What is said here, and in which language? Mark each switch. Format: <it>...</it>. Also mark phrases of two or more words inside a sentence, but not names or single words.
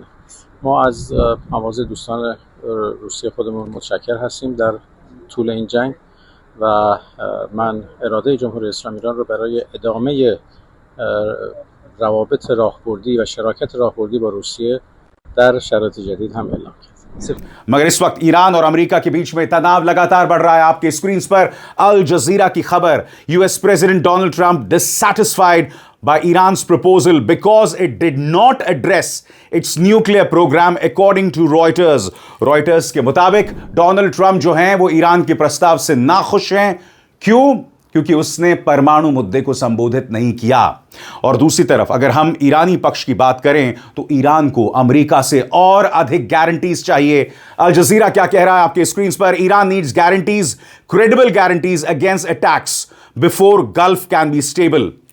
<fa>ما از مواضع دوستان روسیه خودمون متشکر هستیم در طول این جنگ و من اراده جمهوری اسلامی ایران رو برای ادامه روابط راهبردی و شراکت راهبردی با روسیه در شرایط جدید هم اعلام किया।</fa> <hi>मगर इस वक्त ईरान और अमेरिका के बीच में तनाव लगातार बढ़ रहा है। आपके स्क्रीन पर अल जजीरा की खबर,</hi> <en>US president Donald Trump dissatisfied by Iran's proposal because it did not address its nuclear program, according to Reuters.</en> <hi>Reuters के मुताबिक डोनाल्ड ट्रंप जो हैं वो ईरान के प्रस्ताव से नाखुश हैं। क्यों? क्योंकि उसने परमाणु मुद्दे को संबोधित नहीं किया। और दूसरी तरफ अगर हम ईरानी पक्ष की बात करें तो ईरान को अमेरिका से और अधिक गारंटीज चाहिए। अल जजीरा क्या कह रहा है आपके स्क्रीन पर?</hi> <en>Iran needs guarantees, credible guarantees against attacks before Gulf can be stable.</en>